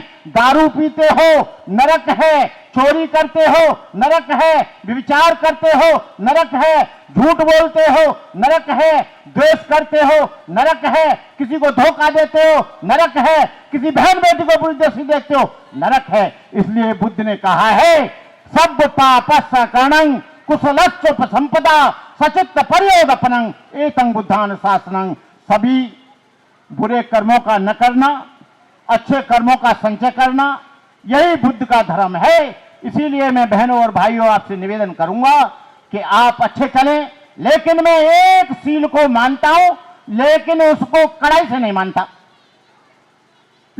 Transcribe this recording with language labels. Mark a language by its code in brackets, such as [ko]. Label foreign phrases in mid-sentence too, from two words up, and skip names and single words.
[hi] दारू पीते हो नरक है, चोरी करते हो नरक है, व्यभिचार करते हो नरक है, झूठ बोलते हो नरक है, द्वेष करते हो नरक है, किसी को धोखा देते हो नरक है, किसी बहन बेटी को बुरी दृष्टि देखते हो नरक है। इसलिए बुद्ध ने कहा है [pi] सब पापस्य करणं कुशलस्योपसंपदा सचित्त पर्योदपनं एतं बुद्धान शासनं। [hi] सभी बुरे कर्मों का न करना, अच्छे कर्मों का संचय करना, यही बुद्ध का धर्म है। इसीलिए मैं बहनों और भाइयों आपसे निवेदन करूंगा कि आप अच्छे चलें, लेकिन मैं एक सील को मानता हूं, लेकिन उसको कड़ाई से नहीं मानता।